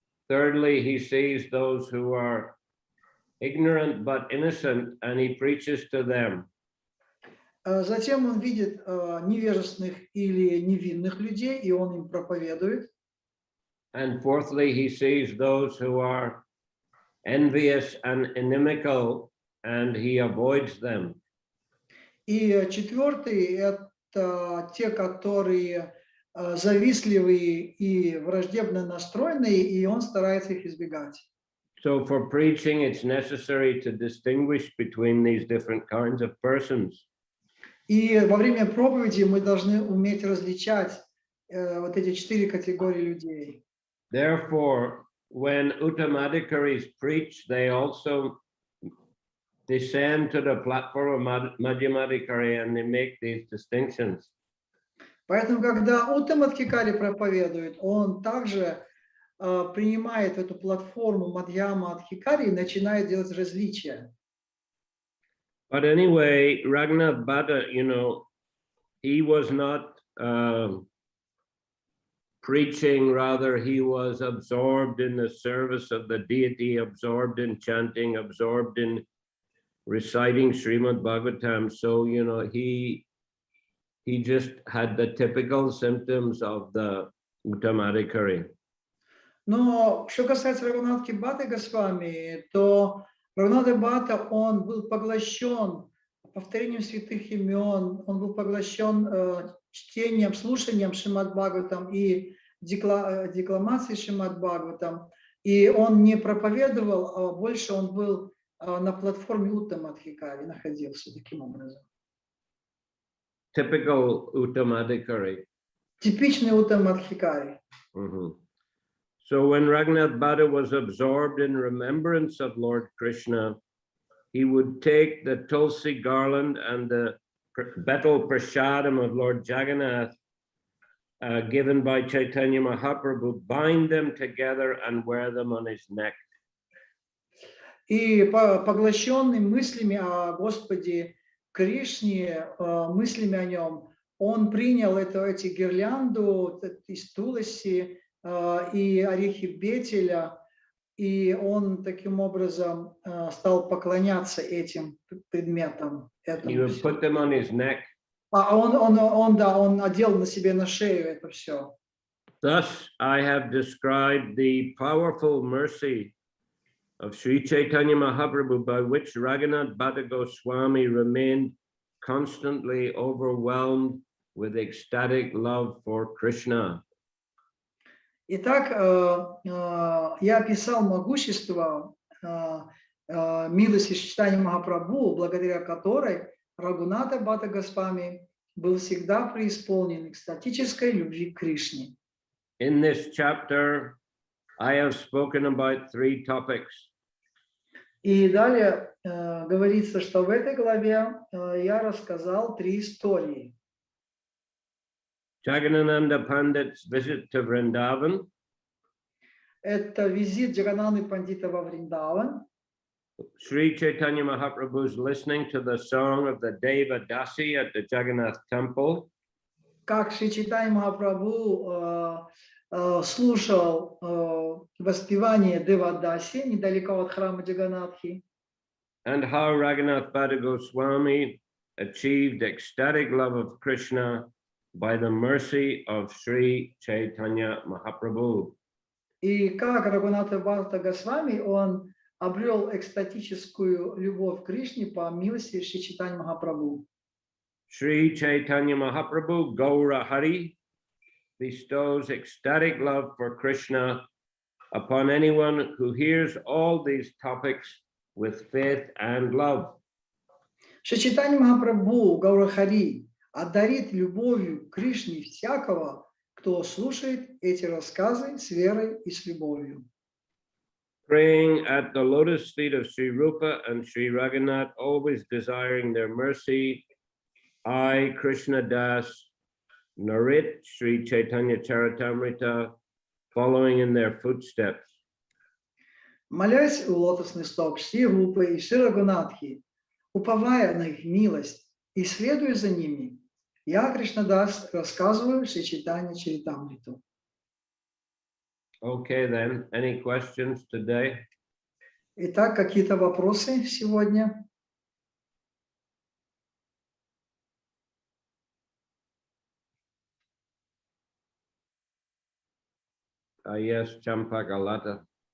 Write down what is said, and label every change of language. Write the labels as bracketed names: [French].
[English] Thirdly, he sees those who are ignorant but innocent, and he preaches to them. [Russian] Затем он видит невежественных или невинных людей, и он им проповедует. [English] And fourthly, he sees those who are envious and inimical, and he avoids them. [Russian] И четвертый – это те, которые завистливые и враждебно настроенные, и он старается их избегать. [English] So for preaching, it's necessary to distinguish between these different kinds of persons. [Russian] И во время проповеди мы должны уметь различать вот эти четыре категории людей. [English] Therefore, when Uttamadhikaris preach, they also descend to the platform of Madhyamadhikari and they make these distinctions. [Russian] Поэтому, когда Уттамадхикари проповедует, он также принимает эту платформу Мадхьямадхикари и начинает делать различия. [English] But anyway, Raghunath Bhatta, he was not preaching, rather he was absorbed in the service of the deity, absorbed in chanting, absorbed in reciting Srimad Bhagavatam. So, you know, he just had the typical symptoms of the Uttamadhikari. [Russian] Но что касается Рагунатхи Бхатты Госвами, то Рагунатха Бхатта, он был поглощен повторением святых имен, он был поглощен чтением, слушанием Шримад Бхагаватам и декламацией Шримад Бхагаватам. И он не проповедовал, а больше он был на платформе Уттамадхикари, находился таким образом. [English] Typical Uttamadhikari. [Russian] Типичный Уттамадхикари. [English] So when Raghunath Bhatta was absorbed in remembrance of Lord Krishna, he would take the Tulsi garland and the betel prasadam of Lord Jagannath given by Chaitanya Mahaprabhu, bind them together and wear them on his neck. [Russian] И поглощенный мыслями о Господе Кришне, мыслями о нем, он принял эти гирлянду из Туласи и орехи бетеля, и он таким образом стал поклоняться этим предметам. [English] He would put them on his neck. [Russian] Он одел на себе на шею это все. [English] Thus, I have described the powerful mercy of Shri Chaitanya Mahaprabhu, by which Raghunath Bhatta Goswami remained constantly overwhelmed with ecstatic love for Krishna. [Russian] Итак, я описал могущество милости Шри Чайтаньи Махапрабху, благодаря которой Рагунатха Бхатта Госвами был всегда преисполнен экстатической любви к Кришне. [English] In this chapter, I have spoken about 3 topics. [Russian] И далее говорится, что в этой главе я рассказал 3 истории. [English] Jagannananda Pandit's visit to Vrindavan. [Russian] Это визит Джагананды Пандита во Вриндаван. [English] Shri Chaitanya Mahaprabhu's listening to the song of the Deva Dasi at the Jagannath temple. [Russian] Как Шри Чайтанья Махапрабху слушал воспевание Девадаси недалеко от храма Джаганатхи. [English] And how Raghunath Bhatta Goswami achieved ecstatic love of Krishna by the mercy of Shri Chaitanya Mahaprabhu. [Russian] И как Рагунатха Бхатта Госвами, он обрел экстатическую любовь к Кришне по милости Шри Чайтаньи Махапрабху. [English] Shri Chaitanya Mahaprabhu, Gaura Hari, bestows ecstatic love for Krishna upon anyone who hears all these topics with faith and love. [Russian] Шри Чайтанья Махапрабху, Гаура Хари, одарит любовью к Кришне всякого, кто слушает эти рассказы с верой и с любовью. [English] Praying at the lotus feet of Sri Rupa and Sri Raghunath, always desiring their mercy, I, Krishna Das, narrate Shri Chайтанья Чаритамрита, following in their footsteps. [Russian] Молясь у лотосных стоп Шри Рупы и Шри Рагунатхи, уповая на их милость и следуя за ними, я, Кришнадас, рассказываю Шри Чайтанья Чаритамриту. [English] Okay, then, any questions today? [Russian] Итак, какие-то вопросы сегодня? [English] Yes, Champakalata.